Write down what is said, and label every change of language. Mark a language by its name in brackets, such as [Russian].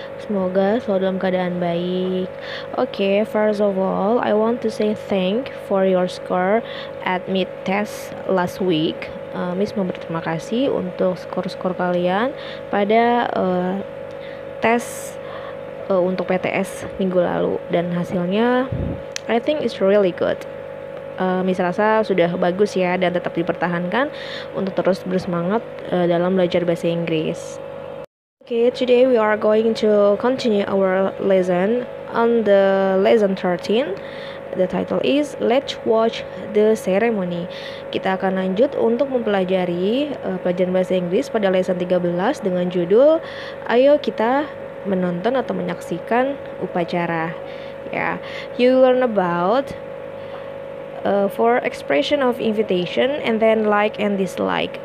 [Indonesian] Semoga selalu dalam keadaan baik. [English] Okay, first of all, I want to say thank for your score at mid test last week. [Indonesian] Miss mau berterima kasih untuk skor-skor kalian pada tes untuk PTS minggu lalu, dan hasilnya [English] I think it's really good. [Indonesian] Miss rasa sudah bagus ya, dan tetap dipertahankan untuk terus bersemangat dalam belajar bahasa Inggris. [English] Okay, today we are going to continue our lesson on the lesson 13. The title is Let's Watch the Ceremony. [Indonesian] Kita akan lanjut untuk mempelajari pelajaran bahasa Inggris pada lesson 13 dengan judul Ayo kita menonton atau menyaksikan upacara. [English] Ya, you learn about for expression of invitation and then like and dislike.